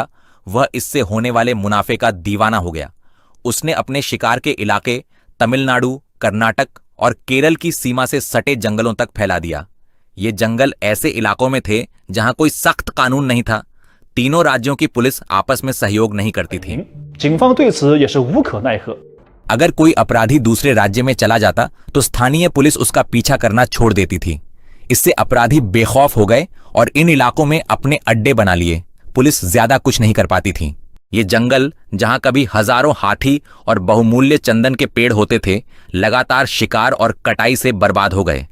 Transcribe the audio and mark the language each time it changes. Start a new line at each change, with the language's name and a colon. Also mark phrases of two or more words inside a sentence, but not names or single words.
Hindi: वह इससे होने वाले मुनाफे का दीवाना हो गया। उसने अपने शिकार के इलाके तमिलनाडु, कर्नाटक और केरल की सीमा से सटे जंगलों तक फैला दिया। ये जंगल ऐसे इलाकों में थे जहां कोई सख्त कानून नहीं था। तीनों राज्यों की पुलिस आपस में सहयोग नहीं करती थी।
Chinese: 警方对此也是无可奈何。
Hindi: अगर कोई अपराधी दूसरे राज्य में चला जाता तो स्थानीय पुलिस उसका पीछा करना छोड़ देती थी। इससे अपराधी बेखौफ हो गए और इन इलाकों में अपने अड्डे बना लिए। पुलिस ज्यादा कुछ नहीं कर पाती थी। ये जंगल जहां कभी हजारों हाथी और बहुमूल्य चंदन के पेड़ होते थे, लगातार शिकार और कटाई से बर्बाद हो गए।